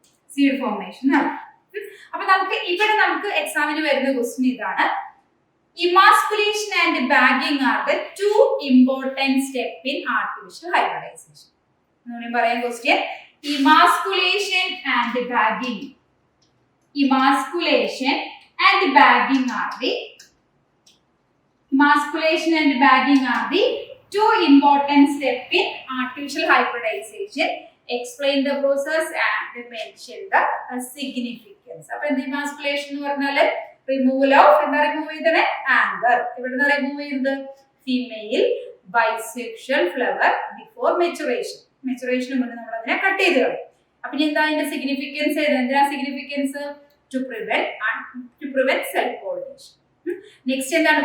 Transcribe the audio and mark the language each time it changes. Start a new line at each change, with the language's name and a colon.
Malayalam: Seed formation നടക്കും. അപ്പൊ നമുക്ക് എക്സാമിന് വരുന്ന ക്വസ്റ്റ്യൻ ഇതാണ്.
English: Emasculation and bagging are the two important step in artificial hybridization.
Malayalam: എന്നുകൂടി പറയാം
English: Question. Emasculation and bagging. Emasculation and bagging are the Emasculation and bagging are the two important steps in artificial hybridization. Explain the process and mention the significance.
Malayalam: അപ്പോൾ എന്ത് emasculation എന്ന് പറഞ്ഞാൽ
English: removal of
Malayalam: എന്താ remove ചെയ്തത്? Anchor. ഇവിടുന്ന് remove ചെയ്യുന്നത്
English: Female bisexual flower before maturation.
Malayalam: മെച്ചുറേഷന് മുന്നേ നമ്മൾ അതിനെ കട്ട് ചെയ്ത് കളയും. അപ്പൊ ഇനി എന്താ അതിന്റെ സിഗ്നിഫിക്കൻസ്? എന്തിനാ
English: Significance? To prevent self pollination. Next
Malayalam: എന്താണ്?